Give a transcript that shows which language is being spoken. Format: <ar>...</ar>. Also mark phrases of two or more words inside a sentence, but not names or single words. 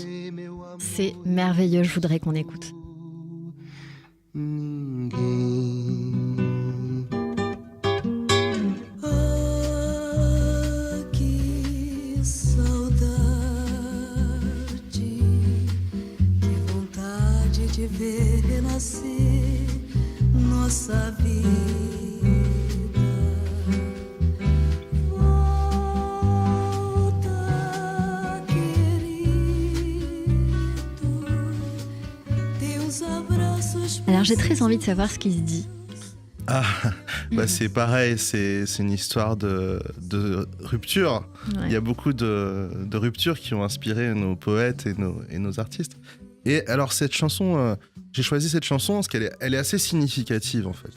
<fr>C'est merveilleux, je voudrais qu'on écoute.</fr> <pt>De ver renascer nossa vida. Volta, querido, teus abraços.</pt> <fr>Alors j'ai très envie de savoir ce qui se dit. Ah, c'est pareil, c'est une histoire de rupture. Ouais. Il y a beaucoup de ruptures qui ont inspiré nos poètes et nos artistes. Et alors cette chanson, j'ai choisi cette chanson parce qu'elle est assez significative en fait.</fr>